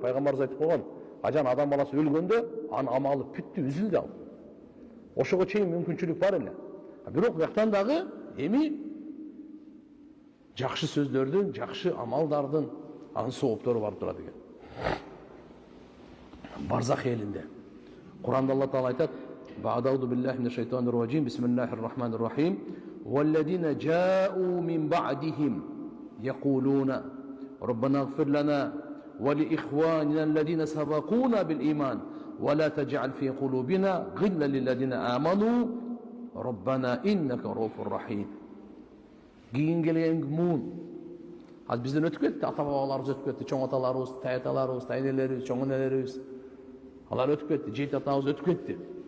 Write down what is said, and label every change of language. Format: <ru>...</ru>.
<ky>Пайгамбарыбыз айтып койгон, качан адам баласы өлгөндө, анын амалы бүттү, үзүлдү ал. Ошого чейин мүмкүнчүлүк бар эле. Бирок бияктан дагы эми жакшы сөздөрдүн, жакшы амалдардын Анын сооптору барып турат экен. Барзах элинде. Куранда Алла Таала айтат:</ky> <ar>"Ба'дауду биллахи минаш шайтанир раджим. Бисмиллахир рахманир рахим. Валладина джа'у мин ба'дихим якулуна ربنا اغفر لنا ولإخواننا الذين سبقونا بالإيمان ولا تجعل في قلوبنا غلا للذين آمنوا ربنا إنك رؤوف رحيم."</ar> <ky>Кейін келген муун. Az бизден өтүп кетти, ата-бабаларыбыз өтүп кетти, чоң аталарыбыз, тай аталарыбыз, тай энелерибиз, чоң энелерибиз. Алар өтүп кетти, жейт атабыз өтүп кетти.</ky>